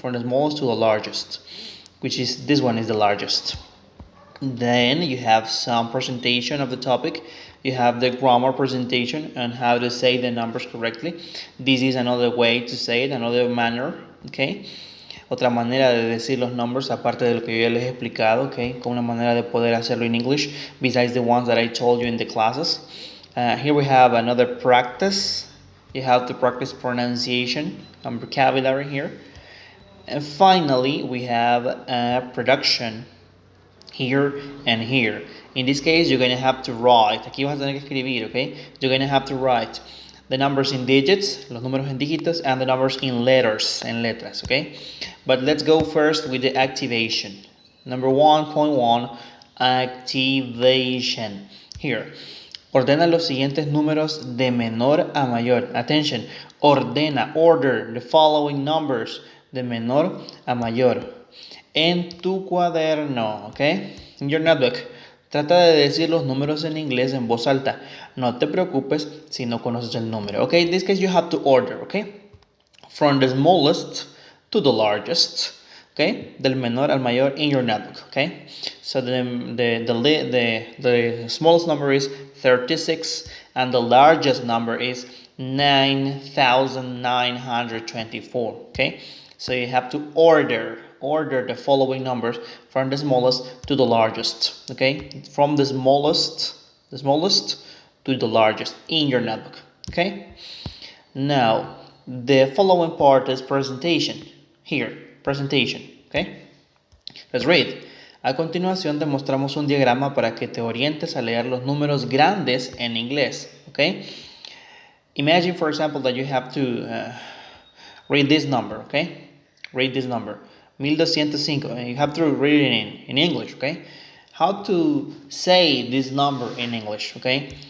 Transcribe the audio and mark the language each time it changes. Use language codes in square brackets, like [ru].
[en] From the smallest to the largest, which is this one is the largest. Then you have some presentation of the topic. You have the grammar presentation and how to say the numbers correctly. This is another way to say it, another manner, okay? [es] Otra manera de decir los numbers aparte de lo que yo ya les he explicado, okay? Con una manera de poder hacerlo [en] in English besides the ones that I told you in the classes. Here we have another practice. You have to practice pronunciation and vocabulary here. And finally, we have production here and here. In this case, you're going to have to write. [es] Aquí vas a tener que escribir, okay? [en] You're going to have to write the numbers in digits, [es] los números en dígitos, [en] and the numbers in letters, [es] en letras, [en] okay? But let's go first with the activation. Number 1.1, activation. [es] Here, ordena los siguientes números de menor a mayor. [en] Attention, ordena, order the following numbers [es] de menor a mayor. En tu cuaderno, okay? [en] In your notebook. [es] Trata de decir los números en inglés en voz alta. No te preocupes si no conoces el número. [en] Okay, in this case you have to order, okay? From the smallest to the largest, okay? [es] Del menor al mayor [en] in your notebook, okay? So the smallest number is 36 and the largest number is 9,924, okay? So you have to order the following numbers from the smallest to the largest, okay? From the smallest to the largest in your notebook, okay? Now, the following part is presentation. Here, presentation, okay? Let's read. [es] A continuación demostramos un diagrama para que te orientes a leer los números grandes en inglés, okay? [en] Imagine, for example, that you have to read this number, okay? Read this number, 1205. You have to read it in English, okay? How to say this number in English, okay?